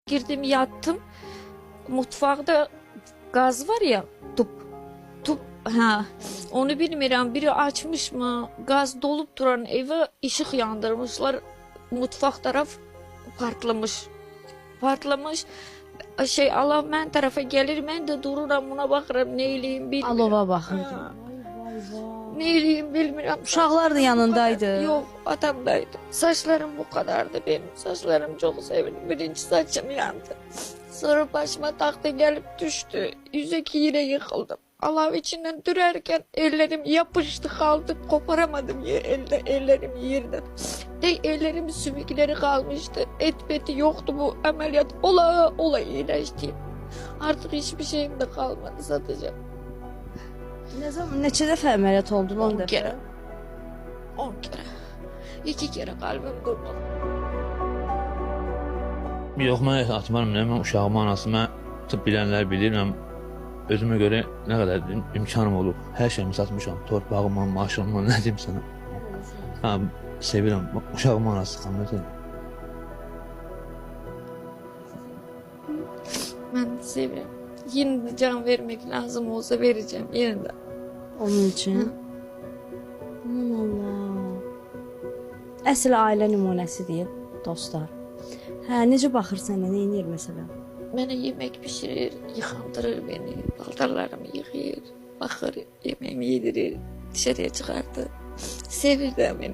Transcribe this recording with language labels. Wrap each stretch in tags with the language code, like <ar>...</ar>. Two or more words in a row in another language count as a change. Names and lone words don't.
<tr>girdim yattım. Mutfakta gaz var ya, tüp. Ha, onu bilmiyorum, biri açmış mı? Gaz dolup duran eve ışık yandırmışlar. Mutfak taraf partlamış.</tr> <az>Allah mən tərəfə gəlir, mən də dururam, buna baxıram, nə eləyim bilmirəm. Alova baxırdı. Ha, Vay vay. nə eləyim bilmirəm. Uşaqlar da yanındaydı. Yox, atamdaydı.</az> <tr>Saçlarım bu kadardı benim. Saçlarım çok sevindim. Birinci saçım yandı. Sonra başıma taktı gelip düştü. Yüzeki yine yıkıldım. Alev içinden dürerken ellerim yapıştı kaldı. Koparamadım ellerim yerden. Ellerimin sümükleri kalmıştı. Et beti yoktu, bu ameliyat ola iyileşti. Artık hiçbir şeyim de kalmadı, satacağım. Ne zaman,</tr> <az>neçə dəfə əməliyyat oldun? 10 dəfə.</az> <tr>kere. 10 kere. 2 kere kalbim durdu.</tr> <az>Yox, mən atmarım, mən uşağımın anası, mən tıp bilənlər bilir, mən özümə görə nə qədər imkanım olub, hər şeyimi satmışam, torpağımı, maşınımı, nə deyim sana. Ha, sevirəm, uşağımın anası xanımdır.</az> <tr>Ben de seviyorum. Yine de can vermek lazım olsa vereceğim yine de.</tr> <az>Onun üçün. Aman Allah. Əsl ailə nümunəsidir, dostlar. Hə, necə baxır sənə, nə edir məsələn?</az> <tr>Bana yemek pişirir, yıkandırır beni. Paltarlarımı yıkayır, bakır, yemeğimi yedirir, dışarıya çıkartır.</tr> <az>Sevir de beni.</az>